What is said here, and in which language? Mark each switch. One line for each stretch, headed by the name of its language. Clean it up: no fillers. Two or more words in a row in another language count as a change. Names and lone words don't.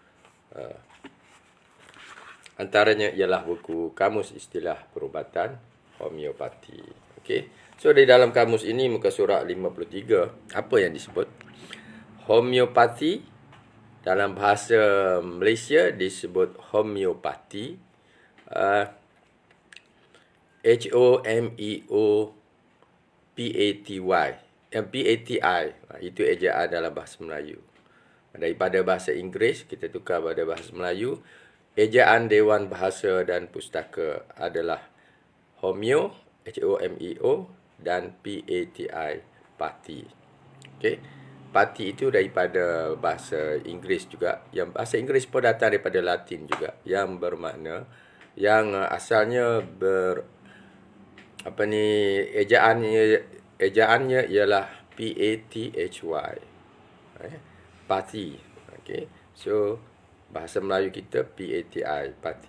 Malay: Antaranya ialah buku Kamus Istilah Perubatan Homeopati. Okey. So di dalam kamus ini muka surat 53, apa yang disebut? Homeopati dalam bahasa Malaysia disebut homeopati. H-O-M-E-O-P-A-T-Y. P-A-T-I. Itu ejaan dalam bahasa Melayu. Daripada bahasa Inggeris, kita tukar pada bahasa Melayu. Ejaan Dewan Bahasa dan Pustaka adalah homeo, H-O-M-E-O, dan P-A-T-I, pati. Okay. Pati itu daripada bahasa Inggeris juga. Yang bahasa Inggeris pun datang daripada Latin juga. Yang bermakna, yang asalnya ejaannya ialah P-A-T-H-Y. Pati. Okay. So bahasa Melayu kita P-A-T-I, pati.